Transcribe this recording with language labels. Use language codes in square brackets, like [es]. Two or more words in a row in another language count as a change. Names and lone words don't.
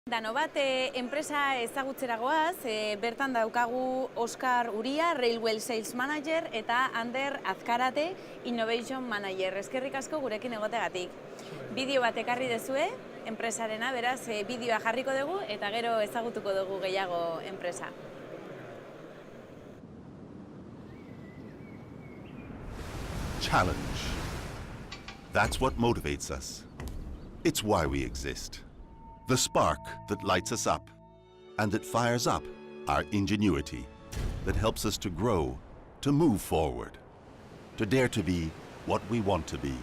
[eu] Danobat enpresa ezagutzera goaz, bertan daukagu Oskar Uria, [en] Railway Sales Manager, [eu] eta Ander Azkarate, [en] Innovation Manager. [eu] Eskerrik asko gurekin egotegatik. Bideo bat ekarri dezue, enpresarena, beraz, bideoa jarriko dugu, eta gero ezagutuko dugu gehiago enpresa. [en] Challenge. That's what motivates us. It's why we exist. The spark that lights us up and that fires up our ingenuity, that helps us to grow, to move forward, to dare to be what we want to be.